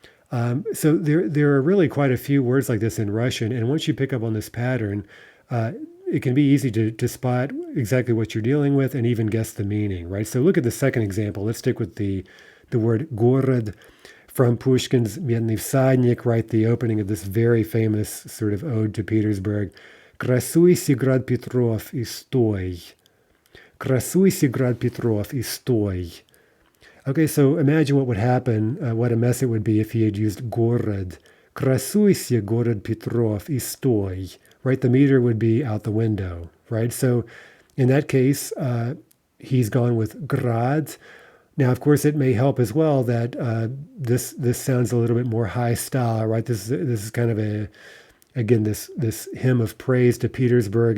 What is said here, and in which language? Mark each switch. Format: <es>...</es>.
<en>So there are really quite a few words like this in Russian, and once you pick up on this pattern, uh, it can be easy to spot exactly what you're dealing with and even guess the meaning, right? So look at the second example. Let's stick with the word город from Pushkin's Медный всадник, right? The opening of this very famous sort of ode to Petersburg.</en> <ru>Красуйся, град Петров, и стой. Красуйся, град Петров, и стой.</ru> <en>Okay, so imagine what would happen, what a mess it would be if he had used город.</en> <ru>Красуйся, город Петров, и стой.</ru> <en>Right, the meter would be out the window, right? So in that case, he's gone with grad. Now, of course, it may help as well that this sounds a little bit more high style, right? This is kind of this hymn of praise to Petersburg.</en>